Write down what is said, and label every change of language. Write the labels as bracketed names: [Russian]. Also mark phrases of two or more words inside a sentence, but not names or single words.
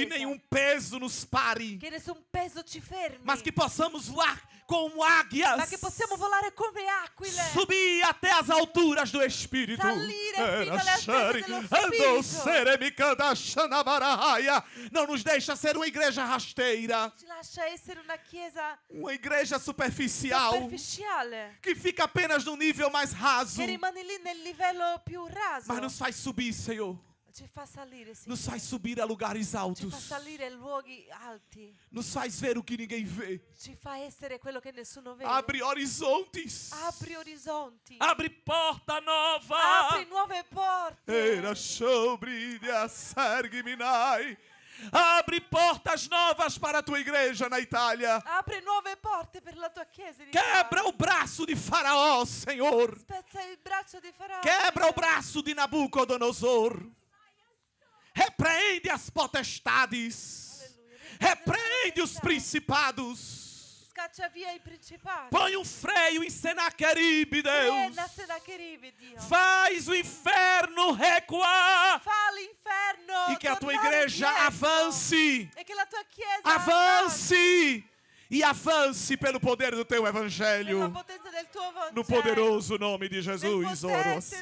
[Portuguese] Que nenhum peso nos pare. [Italian] Che nessun peso ci fermi. [Portuguese] Mas que possamos voar como águias. [Italian] Ma che possiamo volare come aquile. [Portuguese] Subir até as alturas do Espírito. [Italian] Salire fino alle altezze Shari, dello ando Spirito. seremicanda xanabarahaya. [Portuguese] Não nos deixa ser uma igreja rasteira. [Italian] Ci lascia essere una chiesa [Portuguese] Uma igreja superficial. [Italian] superficiale. [Portuguese] Que fica apenas no nível mais raso. [Italian] Che rimane lì nel livello più raso. [Portuguese] Mas nos faz subir, Senhor. [Italian] Ci fa salire, Signore. [Portuguese] Nos faz subir a lugares [Italian] Ci fa [Portuguese] altos. [Italian] salire a luoghi alti. [Portuguese] Nos faz ver o que ninguém vê. [Italian] Ci fa essere quello che nessuno vede. [Portuguese] Abre horizontes. [Italian] Apri orizzonti. [Portuguese] Abre porta nova. [Italian] Apri nuove porte. Era sobrilha sergiminai. [Portuguese] Abre portas Novas para a tua igreja na Itália. [Italian] Apri nuove porte per la tua chiesa in [Portuguese] Quebra [Italian] Italia. [Portuguese] o braço de Faraó, Senhor. [Italian] Spezza il braccio di Farao. [Portuguese] Quebra o braço de Nabucodonosor. Repreende as potestades. [Italian] Alleluia. [Portuguese] Repreende os principados. [Italian] Scaccia via i principali. [Portuguese] Põe um freio em Senaqueribe, Deus. [Italian] Frena Senacheribe, Dio. [Portuguese] Faz o inferno recuar. [Italian] Fa l'inferno [Portuguese] E que a tua [Italian] tornare [Portuguese] igreja [Italian] indietro. [Portuguese] avance. [Italian] E che la tua chiesa [Portuguese] Avance. E avance pelo poder do teu [Italian] nella [Portuguese] evangelho. [Italian] potenza del tuo Vangelo. [Portuguese] No poderoso nome de [Italian] Nel [Portuguese] Jesus, oro [Italian] potente [Portuguese] assim.